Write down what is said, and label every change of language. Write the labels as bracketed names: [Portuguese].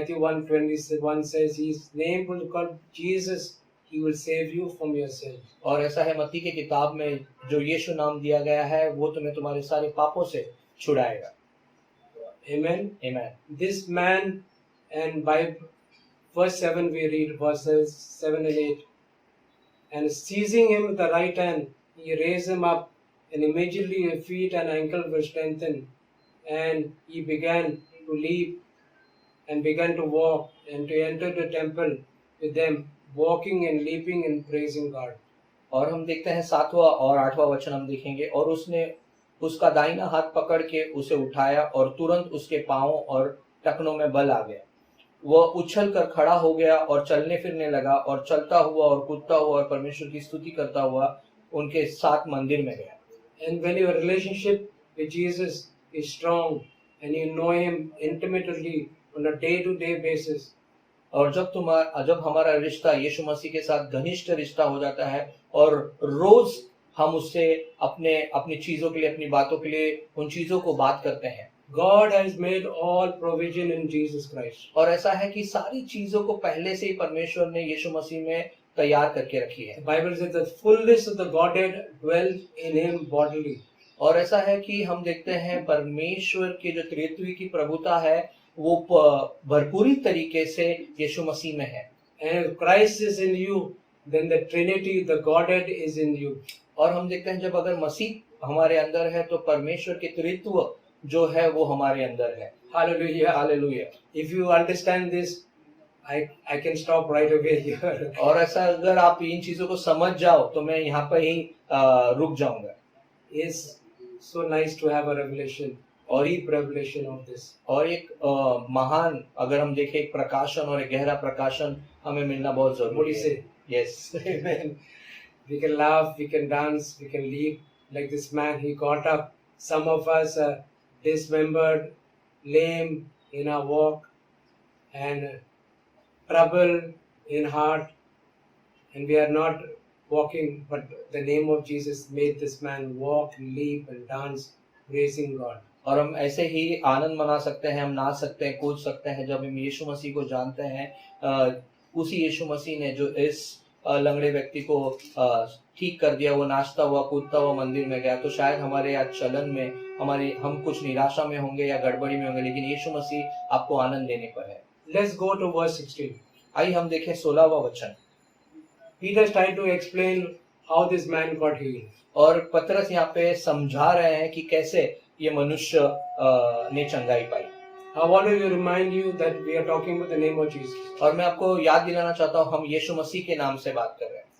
[English] Matthew 1:21 says his name will be called Jesus. He will save you from your sins. [Hindi] और ऐसा है, मत्ती की किताब में जो यीशु नाम दिया गया है वो तुम्हें तुम्हारे सारे पापों से छुड़ाएगा। [English] Amen. [Hindi] आमीन। [English] This man, and by verse 7 we read verses 7 and 8. And seizing him with the right hand, he raised him up, and immediately his feet and ankle were strengthened, and he began to leap and began to walk and to enter the temple with them, walking and leaping and praising God. [Hindi] और हम देखते हैं 7वां और 8वां वचन हम देखेंगे, और उसने उसका दाहिना हाथ पकड़ के उसे उठाया और तुरंत उसके पांवों और टखनों में बल आ गया। वह उछल कर खड़ा हो गया और चलने फिरने लगा, और चलता हुआ और कूदता हुआ और परमेश्वर की स्तुति करता हुआ उनके साथ मंदिर में गया। [English] And when your relationship with Jesus is strong and you know him intimately on a day-to-day basis, [Hindi] और जब हमारा रिश्ता यीशु मसीह के साथ घनिष्ठ रिश्ता हो जाता है और रोज हम उससे अपनी चीजों के लिए, अपनी बातों के लिए उन चीजों को बात करते हैं, [English] God has made all provision in Jesus Christ. [Hindi] और ऐसा है कि सारी चीजों को पहले से ही परमेश्वर ने यीशु मसीह में तैयार करके रखी है। [English] The Bible says the fullness of the Godhead dwells in him bodily. [Hindi] और ऐसा है कि हम देखते हैं परमेश्वर की जो त्रित्व की प्रभुता है वो भरपूरी तरीके से यीशु मसीह में है। [English] And if Christ is in you, then the Trinity, the Godhead is in you. [Hindi] और हम देखते हैं जब अगर मसीह हमारे अंदर है तो परमेश्वर की त्रित्व जो है वो हमारे अंदर है। [English] Hallelujah. [Hindi] Hallelujah. [English] If you understand this, I can stop right away here. [Hindi] और ऐसा अगर आप इन चीजों को समझ जाओ तो मैं यहाँ पर ही रुक जाऊंगा। [English] It's so nice to have a revelation, or deep revelation of this. [Hindi] और एक महान, अगर हम देखें, एक प्रकाशन और एक गहरा प्रकाशन हमें मिलना बहुत [English] What do [Hindi] जरूरी [English] you [Hindi] है। [English] say? Yes. Amen. We can laugh, we can dance, we can leap like this man. He got up. Some of us are dismembered, lame in our walk, and troubled in heart, and we are not walking. But the name of Jesus made this man walk, leap, and dance, praising God. [Hindi] और हम ऐसे ही आनंद मना सकते हैं, हम नाच सकते हैं, कूद सकते हैं जब हम यीशु मसीह को जानते हैं। उसी यीशु मसीह ने जो इस लंगड़े व्यक्ति को ठीक कर दिया, वो नाचता हुआ कूदता हुआ मंदिर में गया। तो शायद हमारे आज चलन में हम कुछ निराशा में होंगे या गड़बड़ी में होंगे, लेकिन यीशु मसीह आपको आनंद देने पर है। [English] Let's go to verse 16. [Hindi] आइए हम देखें 16वां वचन। [English] Peter tried to explain how this man got healed. [Hindi] और पतरस यहाँ पे समझा रहे हैं कि कैसे ये मनुष्य ने चंगाई पाई। [English] I want to remind you that we are talking about the name of Jesus, [Hindi] और मैं आपको याद दिलाना चाहता हूँ, हम यीशु मसीह के नाम से बात कर रहे हैं।